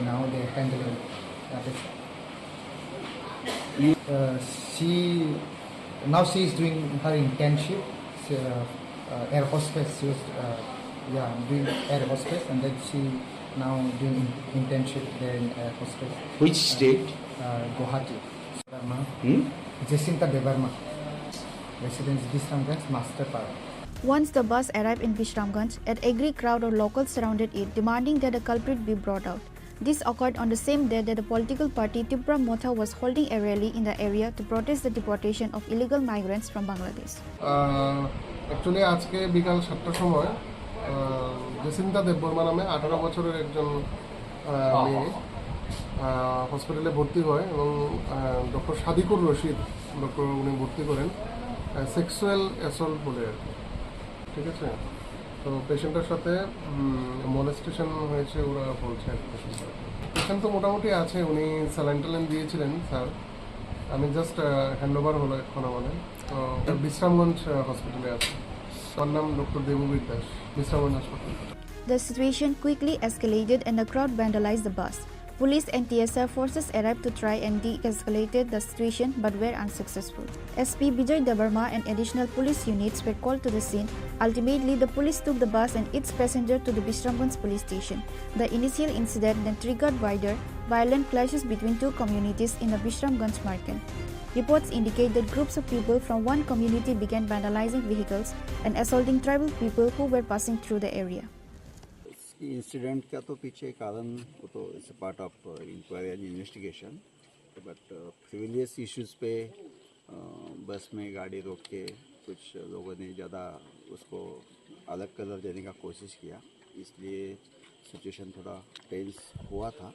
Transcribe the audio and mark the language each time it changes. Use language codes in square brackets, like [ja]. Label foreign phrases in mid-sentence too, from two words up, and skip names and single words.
[en] Now they are handling she is doing her internship. Air hostess. She was doing air hostess, and then she now doing internship there in air hostess. Which state? Guwahati. Jacinta Deborma, residence Vishramganj, Master Park. Once the bus arrived in Vishramganj, an angry crowd of locals surrounded it, demanding that the culprit be brought out. This occurred on the same day that the political party Tripura Motha was holding a rally in the area to protest the deportation of illegal migrants from Bangladesh. Actually, [bn] আজকে বিকাল 7টার সময় জেসিন্তা দেববর্মা নামে 18 বছরের একজন মেয়ে হসপিটালে ভর্তি হয় এবং ডক্টর সাদিকুর রশিদ উনি ভর্তি করেন [en] sexual assault [bn] বলে আর কি, ঠিক আছে। তো পেশেন্টের সাথে মলেস্টেশন হয়েছে ওরা বলছে। পেশেন্ট তো মোটামুটি আছে, উনি স্যালাইন ট্যালাইন দিয়েছিলেন স্যার, আমি জাস্ট হ্যান্ডওভার হলো এখন আমাদের। তো বিশ্রামগঞ্জ হসপিটালে আছে, তার নাম ডক্টর দেববীর দাস, বিশ্রামগঞ্জ হাসপাতাল। [en] The situation quickly escalated and the crowd vandalized the bus. Police and TSR forces arrived to try and de-escalate the situation but were unsuccessful. SP Bijay Deborma and additional police units were called to the scene. Ultimately, the police took the bus and its passenger to the Vishramganj police station. The initial incident then triggered wider, violent clashes between two communities in the Vishramganj market. Reports indicate that groups of people from one community began vandalizing vehicles and assaulting tribal people who were passing through the area. [hi] इंसिडेंट का तो पीछे कारण वो तो [en] it's part of inquiry and investigation, but previous issues [hi] पे बस में गाड़ी रोक के कुछ लोगों ने ज़्यादा उसको अलग कलर देने का कोशिश किया, इसलिए सिचुएशन थोड़ा टेंस हुआ था।